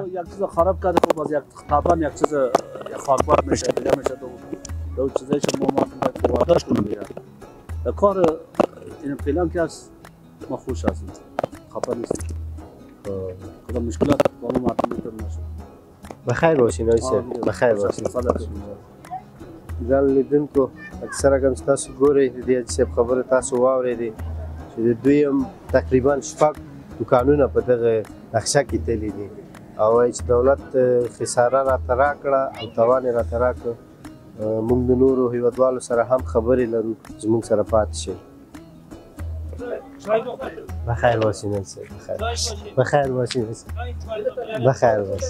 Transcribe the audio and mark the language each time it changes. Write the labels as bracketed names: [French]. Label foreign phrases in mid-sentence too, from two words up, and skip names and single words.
[Persian] یک چیز خراب کرده خب باز یک طبعا یک چیز خاکبار میشه دیگه میشه دو چیزایی که ما وارداش کنیم دیگه. کار این پلان که هست ما خوش هستیم، خفه نیستیم. کدام مشکلات با ما معطل نشه. بخیر باشین آیسه، بخیر باشین. [Pashto] ځان لیدونکو اکثره کوم تاسو ګورئ د دې چې خبره تاسو واورېدې چې دویم تقریبا شپږ دوکانونه په دغه نقشه کې تللي دي او وایي چې دولت خساره راته راکړه او تاوان یې راته راکړ. موږ د نورو هیوادوالو سره هم خبرې لرو، زموږ سره پاتې شئ. [Persian] بخیر باشین انسان، بخیر باشین انسان، بخیر باشین.